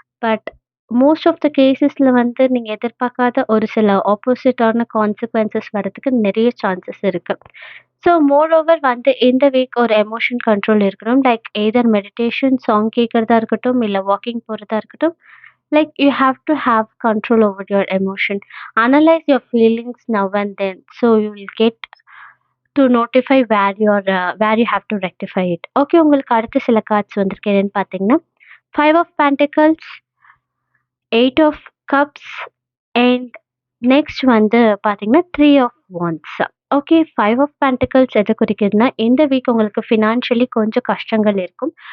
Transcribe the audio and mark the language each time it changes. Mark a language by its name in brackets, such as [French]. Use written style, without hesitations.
[English] but most of the கேஸஸ்ல [Tamil] வந்து நீங்க எதிர்பார்க்காத ஒரு சில ஆப்போசிட்டான கான்சிக்வென்சஸ் வரதுக்கு நெறைய சான்சஸ் இருக்கு. ஸோ மோர் ஓவர் வந்து இந்த வீக் ஒரு எமோஷன் கண்ட்ரோல் இருக்கணும். லைக் எய்தர் மெடிடேஷன், சாங் கேட்கறதா இருக்கட்டும், இல்ல வாக்கிங் போறதா இருக்கட்டும். [English] Like you have to have control over your emotion. Analyze your feelings now and then, so you will get to notify where you have to rectify it. [Tamil] Okay, உங்களுக்கு அடுத்த சில cards வந்திருக்கு என்னன்னு பார்த்தீங்கன்னா, 5 of pentacles, 8 of cups and next வந்து பார்த்தீங்கன்னா, 3 of wants. Okay, 5 of pentacles எத குறிக்குதுன்னா, இந்த வீக் உங்களுக்கு ஃபினான்ஷியலி கொஞ்சம் கஷ்டங்கள் இருக்கும்.